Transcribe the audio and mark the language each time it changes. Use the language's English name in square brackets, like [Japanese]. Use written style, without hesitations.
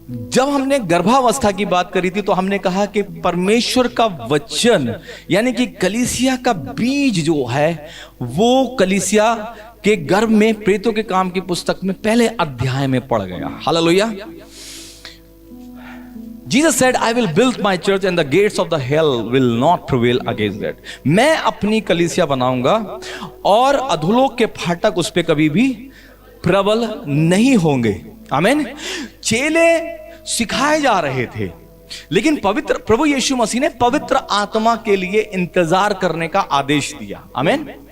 [Hindi] जब हमने गर्भावस्था की बात करी थी तो हमने कहा कि परमेश्वर का वचन यानी कि कलीसिया का बीज जो है वो कलीसिया के गर्भ में प्रेरितों के काम की पुस्तक में पहले अध्याय में पड़ गया। Hallelujah. [English] Jesus said, I will build my church and the gates of the hell will not prevail against that. [Hindi] मैं अपनी कलीसिया बनाऊंगा और अधोलोक के फाटक उस पे कभी भी प्रबल नहीं होंगे। आमीन। चेले सिखाए जा रहे थे, लेकिन पवित्र प्रभु यीशु मसीह ने पवित्र आत्मा के लिए इंतजार करने का आदेश दिया। आमीन।